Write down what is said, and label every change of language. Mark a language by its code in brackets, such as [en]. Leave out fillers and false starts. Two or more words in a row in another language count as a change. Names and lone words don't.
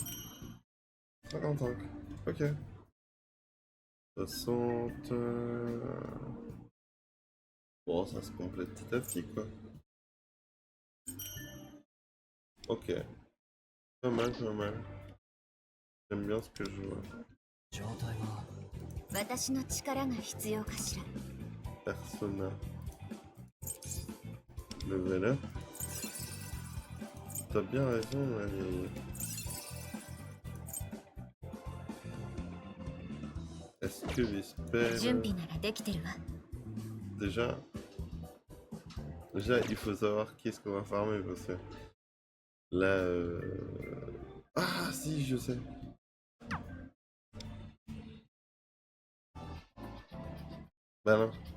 [fr] 55, ok. 60... Bon, ça se complète petit à petit, quoi. Ok. Pas mal, pas mal. J'aime bien ce que je vois. [ja] 状態は私の力が必要かしら。 [en] Persona. Level up. [fr] T'as bien raison, mais... Est-ce que les [ja] 準 [fr] spells... [ja] 備ならできてるわ。 [fr] Déjà, il faut savoir qu'est-ce qu'on va farmer parce que là, ah si, je sais. Bah non.